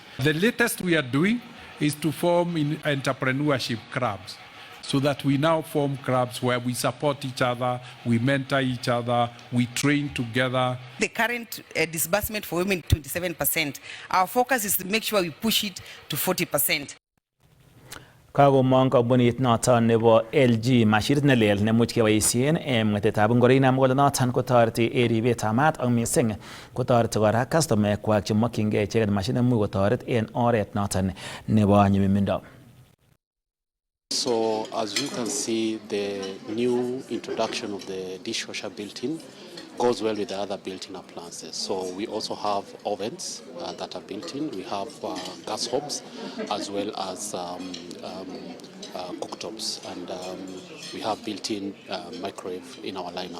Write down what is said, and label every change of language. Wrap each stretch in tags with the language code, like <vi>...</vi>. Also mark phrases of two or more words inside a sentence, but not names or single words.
<en>The latest we are doing is to form in entrepreneurship clubs, so that we now form clubs where we support each other, we mentor each other, we train together. The current disbursement for women, 27%. Our focus is to make sure we push it to 40%.</en> <kln>Kagomong kampunit noton nebo LG mashinit nelel nemuch keboisien en mwetetab ngoroik nam kole noton kotoreti en ribetab maat ak missing kotoreti kora customer-kwak chemokyingei icheket mashinit nemuch kotoret en oret noton nebo nyumnyumindo.</kln> <en>So as you can see, the new introduction of the dishwasher built-in goes well with the other built-in appliances. So we also have ovens that are built-in. We have gas hobs as well as cooktops, and we have built-in microwave in our lineup.</en>